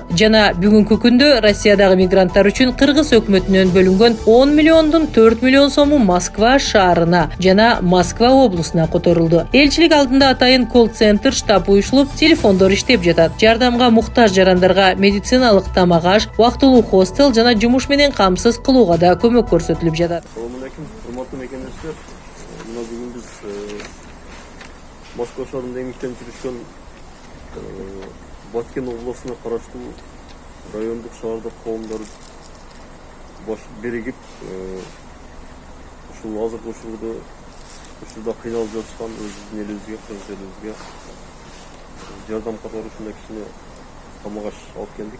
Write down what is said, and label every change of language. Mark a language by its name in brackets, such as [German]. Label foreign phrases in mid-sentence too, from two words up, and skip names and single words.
[Kyrgyz] Жана бүгүнкү күндө Россиядагы мигранттар үчүн Кыргыз өкмөтүнөн бөлүнгөн 10 миллиондун 4 миллион сому Москва шаарына жана Москва облусуна которулду. Элчилик алдында атайын колл-центр штаб уюшулуп, телефондор иштеп жатат. Жардамга муктаж жарандарга медициналык тамак аш, убактылуу хостел жана жумуш менен камсыз кылууга да көмөк көрсөтүлүп жатат. [Uzbek] Assalomu alaykum, hurmatli mekendeshlar. Mana bugun biz Moskva shahrida emikten [Kyrgyz] жүрүшкөн Баткен обласына караштуу райондук шаардык коомдор биригип ушул азыркы учурда кыйналып жатышкан өзүбүздүн элибизге, кыргыз элибизге жардам катары ушундай кичине тамак аш алып келдик.